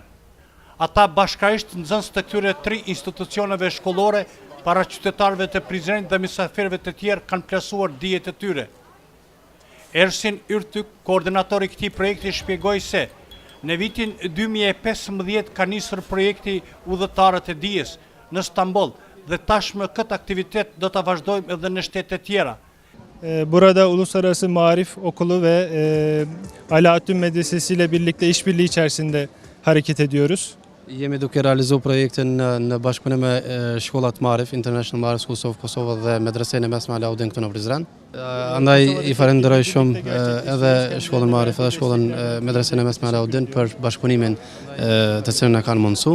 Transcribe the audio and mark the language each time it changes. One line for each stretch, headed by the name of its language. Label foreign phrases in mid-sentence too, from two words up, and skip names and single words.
Albanian: Ata bashkarisht nxënës të këtyre 3 institucioneve shkollore, para qytetarëve të Prizrenit dhe mysafirëve të tjerë kanë plasuar dijet e tyre. Ersin Yrtyk, koordinatori i këtij projekti, shpjegoi se në vitin 2015 ka nisur projekti Udhëtarët e Dijes në Stamboll dhe tashmë këtë aktivitet do ta vazhdojmë edhe në shtete tjera.
Turkish: Burada Uluslararası Maarif Okulu ve Alaaddin Medresesi ile birlikte işbirliği içerisinde hareket ediyoruz.
Albanian: Jemi duke realizuar projektin në bashkëpunim me shkollat Marif, International Marif Schools of Kosovo dhe Medresenë e Mesme Alaudin këtu në Prizren. Andaj i falenderoj shumë edhe shkollën Marif edhe shkollën Medresenë e Mesme Alaudin për bashkëpunimin të cilën e kanë mundësu.